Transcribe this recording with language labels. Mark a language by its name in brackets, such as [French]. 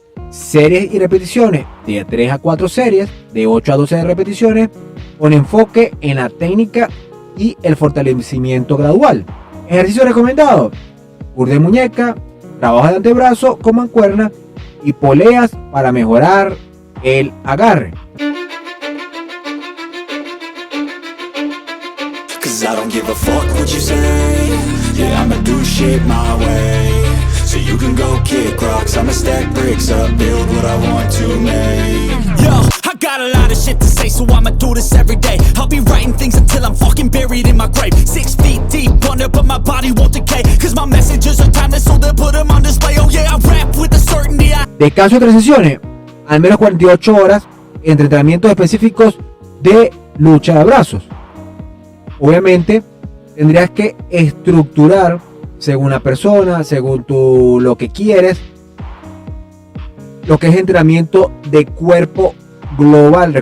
[Spanish] Series y repeticiones de 3 a 4 series, de 8 a 12 repeticiones, con enfoque en la técnica y el fortalecimiento gradual. Ejercicio recomendado: curl de muñeca, trabajo de antebrazo con mancuerna y poleas para mejorar el agarre. [English] I don't give a fuck what you say. Yeah, I'ma do shit my way. So you can go kick rocks, I'ma stack bricks up, build what I want to make. Yo, I got a lot of shit to say, so I'ma do this every day. I'll be writing things until I'm fucking buried in my grave. 6 feet deep under, but my body won't decay. Cause my messages are timeless, so they'll put them on display. Oh yeah, I rap with the certainty. [Spanish] Descanso de 3 sesiones, al menos 48 horas entre entrenamientos específicos de lucha de brazos. Obviamente tendrías que estructurar según la persona, según lo que quieres, lo que es entrenamiento de cuerpo global.